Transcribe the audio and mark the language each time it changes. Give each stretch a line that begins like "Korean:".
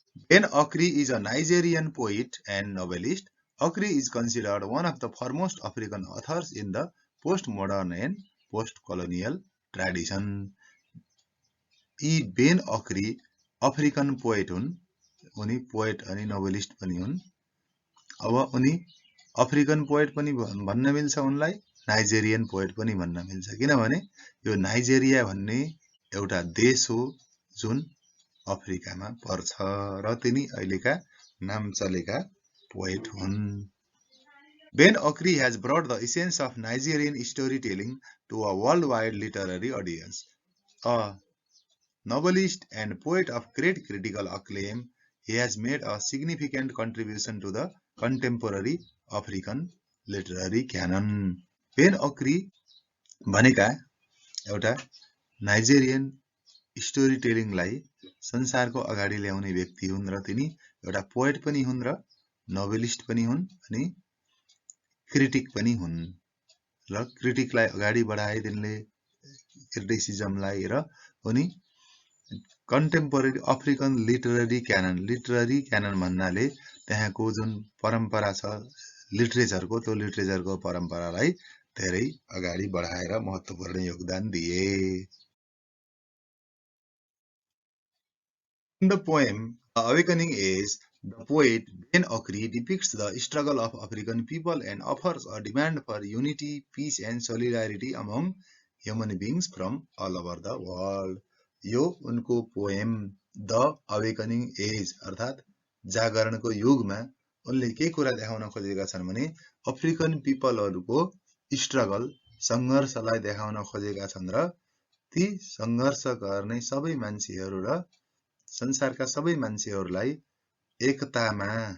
English: Ben Okri is a Nigerian poet and novelist. Okri is considered one of the foremost African authors in the postmodern and post-colonial tradition.
Nepali: यी Ben अक्री African poet हुन्। उनी poet अनि novelist पनि हुन्। अब उनी African poet पनि भन्न मिल्छ उनलाई, नाइजेरियन पोएट पनि भन्न मिल्छ, किनभने यो नाइजेरिया भन्ने एउटा देश हो जुन अफ्रिकामा पर्छ र तिनी अहिलेका नाम चलेका पोएट हुन्।
English: Ben Okri has brought the essence of Nigerian storytelling to a worldwide literary audience. A novelist and poet of great critical acclaim, he has made a significant contribution to the contemporary African literary canon.
Nepali: Ben Okri भनेका एउटा Nigerian story टेलिङलाई संसारको अगाडि ल्याउने व्यक्ति हुन् र तिनी एउटा पोएट पनि हुन् र नोभलिस्ट पनि हुन् अनि क्रिटिक पनि हुन् र क्रिटिकलाई अगाडि बढाए तिनले क्रिटिसिजमलाई र उनी कन्टेम्पोरेरी अफ्रिकन लिटरेरी क्यानन भन्नाले त्यहाँको जुन परम्परा छ लिटरेचरको त्यो लिटरेचरको परम्परालाई धेरै अगाडि बढाएर महत्त्वपूर्ण योगदान दिए।
English: In the poem The Awakening Age, the poet Ben Okri depicts the struggle of African people and offers a demand for unity, peace and solidarity among human beings from all over the world.
Nepali: यो उनको poem the awakening as अर्थात् जागरणको युगमा उनले के कुरा देखाउन खोजेका छन् भने अफ्रिकन पिपलहरूको स्ट्रगल संघर्षलाई देखाउन खोजेका छन् र ती संघर्ष गर्ने सबै मान्छेहरू र संसारका सबै मान्छेहरूलाई एकतामा